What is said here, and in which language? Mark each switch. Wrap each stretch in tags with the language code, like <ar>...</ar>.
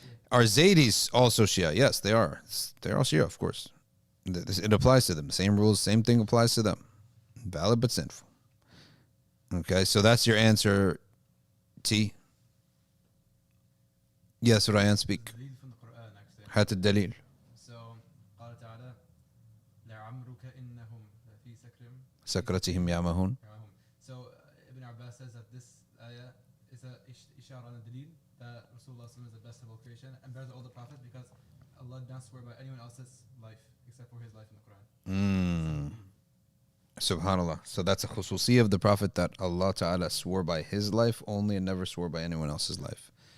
<en>Are Zaydis also Shia? Yes, they are. They're all Shia, of course. It applies to them. Same rules, same thing applies to them. Valid but sinful. Okay, so that's your answer, T. Yes, Ryan, speak. دليل from the Quran actually.</en> <ar>هات الدليل. So قال تعالى لعمرك إنهم لفي سكرتهم يعمهون.</ar> <en>So Ibn Abbas says that this ayah is a ishara on a dalil that Rasulullah is the best of all creation and better than all the prophets because Allah did not swear by anyone else's life except for his life in the Quran. Subhanallah. So that's a khususi of the Prophet that Allah Ta'ala swore by his life only and never swore by anyone else's life.</en>